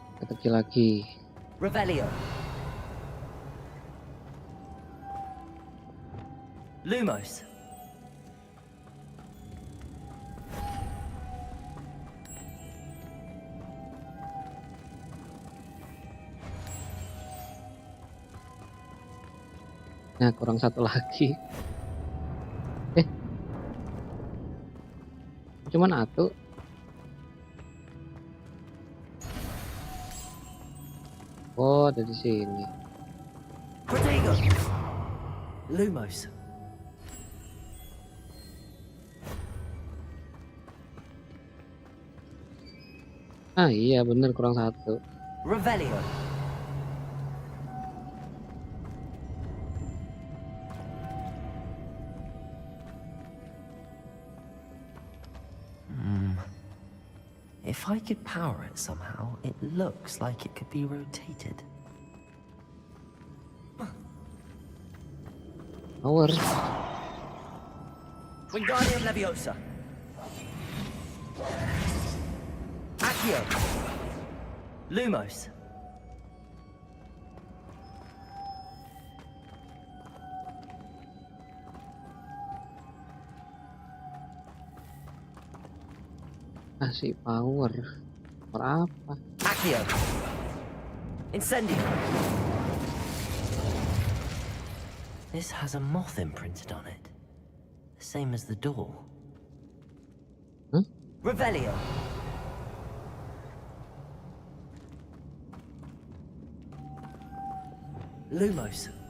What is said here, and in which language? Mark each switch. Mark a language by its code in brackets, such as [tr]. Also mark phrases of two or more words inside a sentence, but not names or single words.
[id] strategi lagi. Revelio. Lumos. Nah, kurang satu lagi. Cuman atu. Oh, ada di sini. Protego. Lumos. Ah iya bener, kurang satu. Revelio. [en] If I could power it somehow, it looks like it could be rotated. Power. Wingardium Leviosa. Accio. Lumos. [id] Kasih power. Power apa? Accio. Incendio. [en] This has a moth imprinted on it. The same as the door. Huh? [id] Revelio. Lumos.